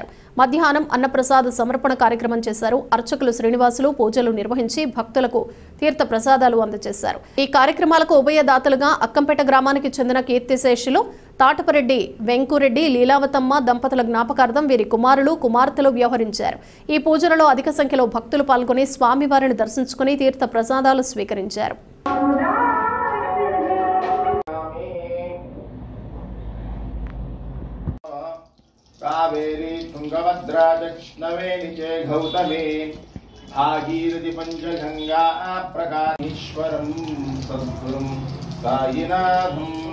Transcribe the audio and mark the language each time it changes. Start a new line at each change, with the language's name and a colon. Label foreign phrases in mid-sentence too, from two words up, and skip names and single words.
Telugu: మధ్యాహ్నం అన్నప్రసాద సమర్పణ కార్యక్రమం చేశారు. అర్చకులు శ్రీనివాసులు పూజలు నిర్వహించి భక్తులకు తీర్థ ప్రసాదాలు అందజేశారు. ఈ కార్యక్రమాలకు ఉభయదాతలుగా అక్కంపేట గ్రామానికి చెందిన కీర్తిశేషులు తాటపరెడ్డి వెంకురెడ్డి లీలావతమ్మ దంపతుల జ్ఞాపకార్థం వీరి కుమారులు కుమార్తెలు వ్యవహరించారు. ఈ పూజలలో అధిక సంఖ్యలో భక్తులు పాల్గొని స్వామివారిని దర్శించుకుని తీర్థ ప్రసాదాలు స్వీకరించారు.
Sanskrit: कावेरी तुंगभद्रा दक्षिणवेणी च गौतमी भागीरथी पंचगंगा प्रकाशेश्वरं सद्गुरुं साईनाथं